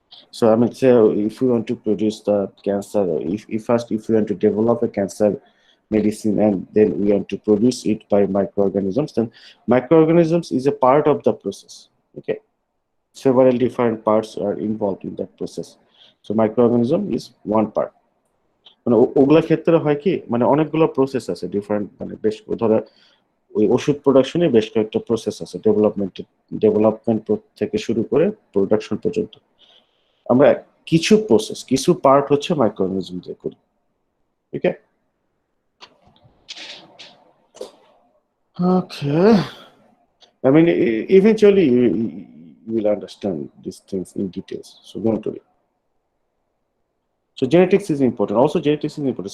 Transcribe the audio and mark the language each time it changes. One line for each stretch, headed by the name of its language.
English: So I mean, say if we want to produce the cancer, if first if we want to develop a cancer medicine and then we want to produce it by microorganisms, then microorganisms is a part of the process. Okay. Several different parts are involved in that process. So microorganism is one part.
Bangla: মানে ওগুলা ক্ষেত্রে হয় কি, মানে অনেকগুলো process আছে different, মানে বেশ ধরো ওই ওষুধ প্রোডাকশনে বেশ কয়েকটা প্রসেস আছে, ডেভেলপমেন্ট থেকে শুরু করে প্রোডাকশন পর্যন্ত। আমরা কিছু প্রসেস, কিছু পার্ট হচ্ছে মাইক্রোঅর্গানিজম দিয়ে করি।
English: Okay okay, I mean, eventually you will understand these things in details, so don't worry. So genetics is important. Also, genetics is important.